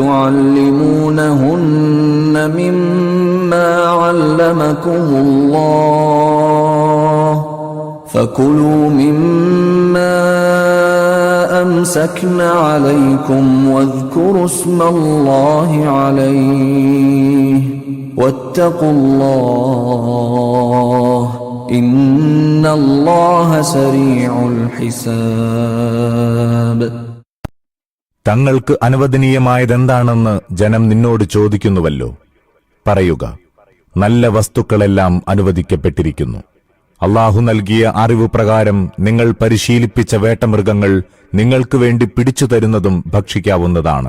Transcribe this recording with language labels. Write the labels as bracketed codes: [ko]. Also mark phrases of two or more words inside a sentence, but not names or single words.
[ar] تعلمونهن مما علمكم الله فكلوا مما أمسكن عليكم واذكروا اسم الله عليه واتقوا الله إن الله سريع الحساب. [ml] തങ്ങൾക്ക് അനുവദനീയമായതെന്താണെന്ന് ജനം നിന്നോട് ചോദിക്കുന്നുവല്ലോ. പറയുക, നല്ല വസ്തുക്കളെല്ലാം അനുവദിക്കപ്പെട്ടിരിക്കുന്നു. അല്ലാഹു നൽകിയ അറിവ് പ്രകാരം നിങ്ങൾ പരിശീലിപ്പിച്ച വേട്ടമൃഗങ്ങൾ നിങ്ങൾക്ക് വേണ്ടി പിടിച്ചു തരുന്നതും ഭക്ഷിക്കാവുന്നതാണ്.